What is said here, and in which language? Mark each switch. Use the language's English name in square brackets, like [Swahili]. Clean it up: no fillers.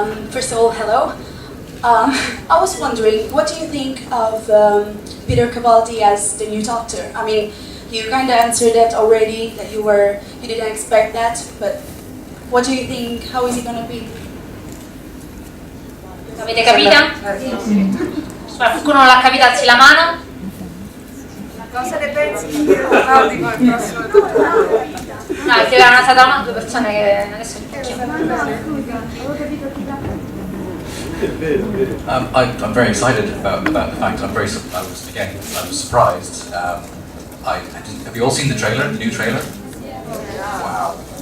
[English] First of all, hello. I was wondering, what do you think of Peter Capaldi as the new Doctor? I mean, you kind of answered that already, that you didn't expect that, but what do you think? How is he gonna be? [Italian] L'avete capita? Qualcuno non l'ha capita, alzi la mano. Cosa ne pensi di Piero Capaldi con il prossimo Doctor? No, perché erano state due persone che adesso [English] I'm very excited about the fact. I was surprised. Have you all seen the trailer? The new trailer? Wow.